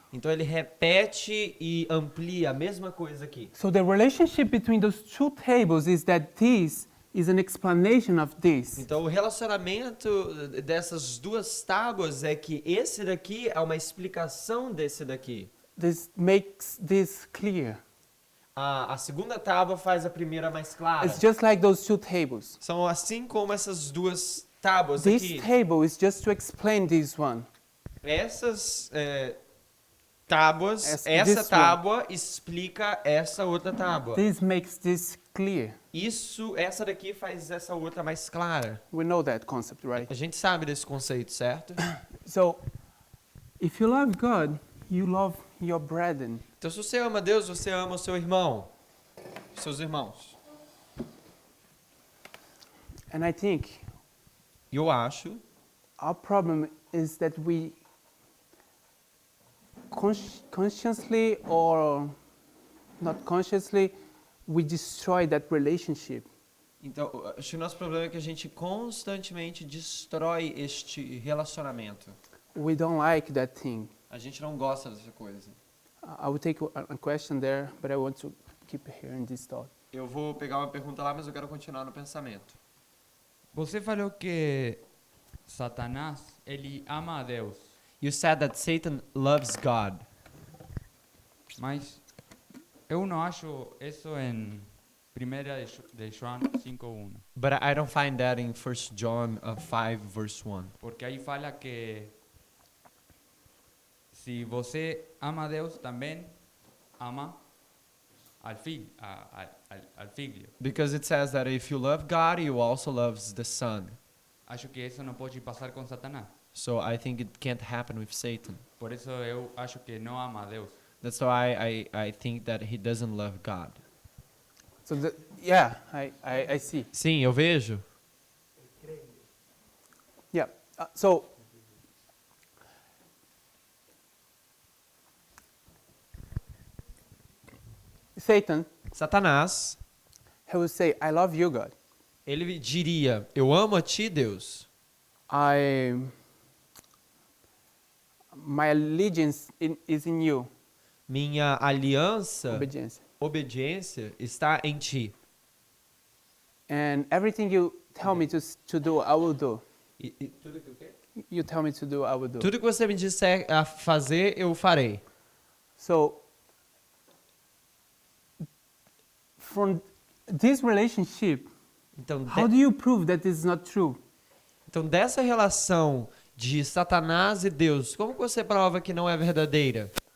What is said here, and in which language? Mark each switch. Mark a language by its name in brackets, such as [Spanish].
[Portuguese] então ele repete e amplia a mesma coisa aqui. [English] So the relationship between those two tables is that this is an explanation of this. [Portuguese] Então o relacionamento dessas duas tábuas é que esse daqui é uma explicação desse daqui. [English] This makes this clear. [Portuguese] a segunda tábua faz a primeira mais clara. [English] It's just like those two tables. [Portuguese] São assim como essas duas tábuas [English] This [Portuguese] aqui. [English] table is just to explain this one. [Portuguese] Essas tábuas, [English] This [Portuguese] essa [English] one. [Portuguese] tábua explica essa outra tábua. [English] This makes this clear. [Portuguese] Essa daqui faz essa outra mais clara. [English] We know that concept, right? [Portuguese] A gente sabe desse conceito, certo? [English] So, if you love God, you love your brethren. [Portuguese] Então, se você ama Deus, você ama o seu irmão, seus irmãos. [English] And I think [Portuguese] Eu acho [English] our problem is that we consciously or not consciously, we destroy that relationship. [Portuguese] Então, acho que o nosso problema é que a gente constantemente destrói este relacionamento. [English] We don't like that thing. [Portuguese] A gente não gosta dessa coisa. [English] I will take a question there, but I want to keep here in this thought. [Portuguese] Eu vou pegar uma pergunta lá, mas eu quero continuar no pensamento. Você falou que Satanás, ele ama a Deus. [English] You said that Satan loves God. [Portuguese] Mas eu não acho isso em 1 de João 5:1. [English] But I don't find that in 1 John 5 verse 1. [Portuguese] Porque aí fala que se você ama a Deus, também ama al filho, al filho. [English] Because it says that if you love God, you also loves the Son. [Portuguese] Acho que isso não pode passar com Satanás. [English] So I think it can't happen with Satan. [Portuguese] Por isso eu acho que não ama a Deus. [English] That's why I think that he doesn't love God. So, yeah, I see. [Portuguese] Sim, eu vejo. [English] Yeah. So, Satan, [Portuguese] Satanás, [English] he will say, I love you, God. [Portuguese] ele diria, eu amo a ti, Deus. [English] My allegiance is in you. [Portuguese] Minha aliança, Obediência. está em ti. [English] And everything you tell me to do, I will do. [Portuguese] Tudo que o quê? [English] You tell me to do, I will do. [Portuguese] Tudo que você me disser a fazer, eu farei. [English] So, from this relationship, [Portuguese] Então, [English] how do you prove that this is not true? [Portuguese] então, dessa relação de Satanás e Deus, como que você prova que não é verdadeira?